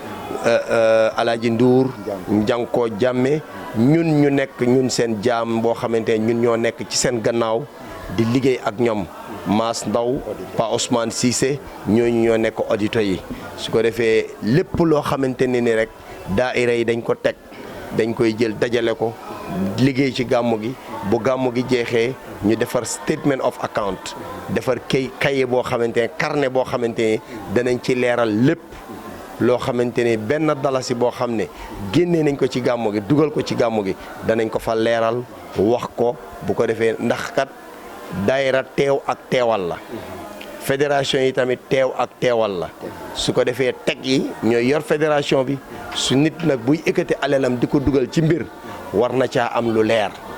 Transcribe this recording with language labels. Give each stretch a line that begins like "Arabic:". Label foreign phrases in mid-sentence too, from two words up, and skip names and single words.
Wolof: Alaaji Ndour Njankoo Jàmme ñun ñu nekk ñun seen jaam boo xamante ne ñun ñoo nekk ci seen gannaaw di liggéey ak ñoom Maas Ndaw Pa Ousmane Cissé ñooñu ñoo nekk auditeurs yi su ko defee lépp loo xamante ne ni rek daayira yi dañ ko teg dañ koy jël dajale ko liggéey ci gàmmu gi bu gàmmu gi jeexee ñu defar statement
English: of account
Wolof: defar kaye boo xamante ne carnet boo xamante ne danañ ci leeral lépp loo xamante ne benn dalasi boo xam ne génnee nañ ko ci gàmmu gi dugal ko ci gàmmu gi danañ ko fa leeral wax ko bu ko defee ndax kat daayira teew ak teewal la fédération yi tamit teew ak teewal la su ko defee teg yi ñooy yor fédération bi su nit nag buy ekkati alalam di ko dugal ci mbir war na caa am lu leer